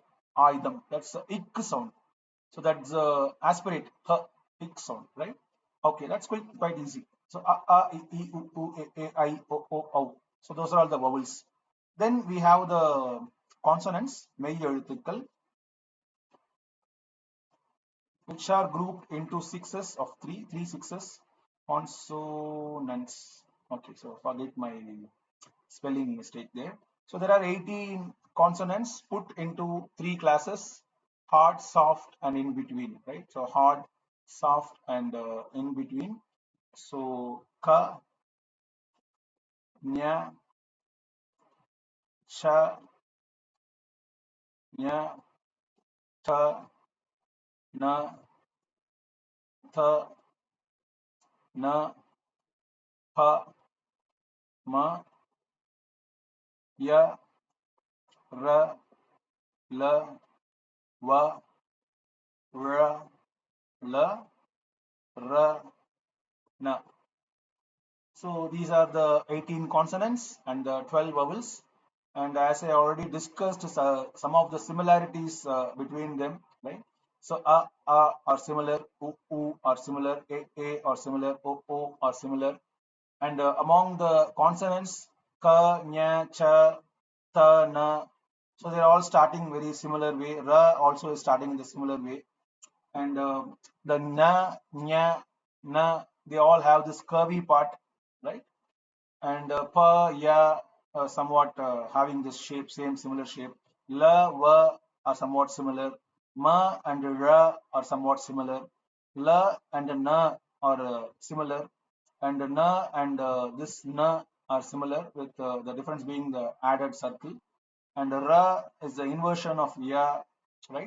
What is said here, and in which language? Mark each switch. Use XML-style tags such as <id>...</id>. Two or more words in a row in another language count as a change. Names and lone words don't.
<en>Aidam. That's the ik sound. So that's aspirate, ik sound, right? Okay, that's quite easy. So I, u, I, o. So those are all the vowels. Then we have the consonants,</en> <ta>மெய் எழுத்துக்கள்,</ta> <en>which are grouped into sixes of three sixes. Consonants. Okay, so forget my spelling mistake there. So there are 18 consonants put into 3 classes: hard, soft, and in between, right? So hard, soft, and in between. So ka, nya, cha, nya, ta, na, tha, na, pa, ma, ya, ra, la, va, ra, la, ra, na. So these are the 18 consonants and the 12 vowels. And as I already discussed, some of the similarities between them, right? So a are similar, u are similar, a are similar, o are similar. And among the consonants, ka, nya, cha, ta, na, so they're all starting very similar way. Ra also is starting in the similar way. And the na, nya, na, they all have this curvy part, right? And pa, ya, somewhat having this shape, same similar shape. La, va are somewhat similar. Ma and ra are somewhat similar. La and na are similar. and na and this na are similar, with the difference being the added circle. And ra is the inversion of ya, right?</en>